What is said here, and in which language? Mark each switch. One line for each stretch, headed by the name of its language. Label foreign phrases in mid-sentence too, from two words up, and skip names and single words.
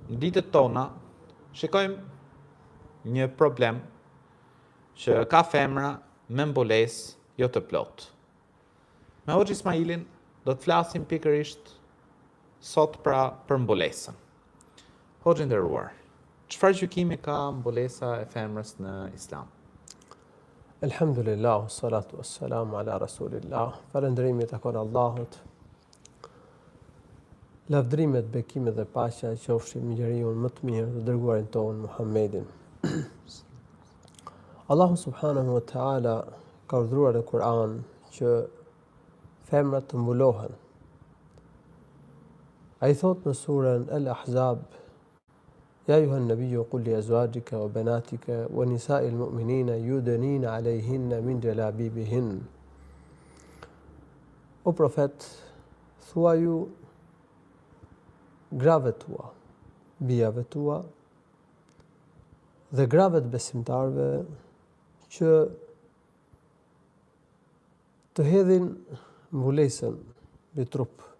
Albanian: në ditët tona shikojmë një problem që ka femra me mbulesë jo të plotë. Me Hoxh Ismailin do të flasim pikërisht sot për mbulesën. Hoxh i nderuar, çfarë gjykimi ka mbulesa e femrës në Islam? Elhamdulillah,
Arabic: الصلاة والسلام على رسول الله.
Albanian: Falëndërimi takon Allahut. Lavdrimet, bekimet dhe paqja qofshin mbi njeriu më të mirë, të dërguarin ton Muhammedin. Allahu
Arabic: سبحانه وتعالى
Albanian: ka urdhëruar në Kur'an që femrat të mbulohen. Ai thot në surën Al-Ahzab:
Arabic: يا أيها النبي قل لأزواجك وبناتك ونساء المؤمنين يدنين عليهن من جلابيبهن.
Albanian: O profet, thuaju grave tua, bijave tua dhe grave të besimtarve që të hedhin mbulesën mbi trup.